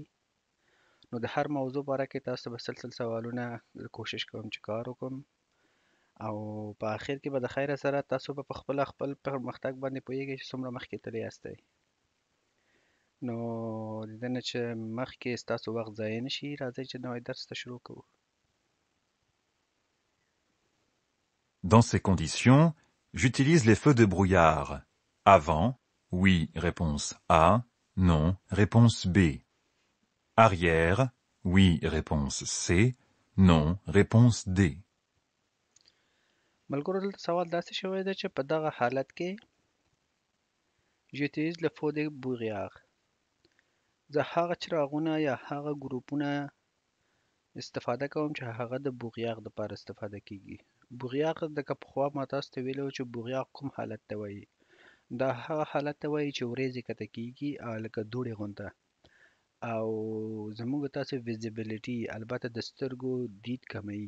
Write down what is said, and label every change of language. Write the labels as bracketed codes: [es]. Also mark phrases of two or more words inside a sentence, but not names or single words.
[ps] نو د هر موضوع باره کې تاسو به 100 سوالونه کوشش کوم چې کار وکړم او په آخر کې به د خیره سره تاسو به په خپل پرمختګ باندې پوهیږئ چې څومره مخکې تللی یاستئ. نو د دې نه چې مخکې ستاسو وخت ضایع نه شي، راځئ چې نوی درس ته شروع کوو. [fr] Dans ces conditions, j'utilise les feux de brouillard. Avant, oui, réponse A, non, réponse B. Arrière, oui, réponse C, non, réponse D. [ps] ملګرو دلته سوال داسې شوی دی چې په دغه حالت کې [fr] j'utilise le feu de brouillard. [ps] زه هغه څراغونه یا هغه ګروپونه استفاده کوم چې هغه د بوغیاغ دپاره استفاده کیږي. بوغیاغ لکه پخوا ما تاسو ته ویلي وو چې بوغیاغ کوم حالت ته وایي. دا هغه حالت ته وایي چې ورېځې کښته کیږي لکه دوړې غونته او زموږ تاسو ویزیبیلیټي البته د سترګو دید کموي.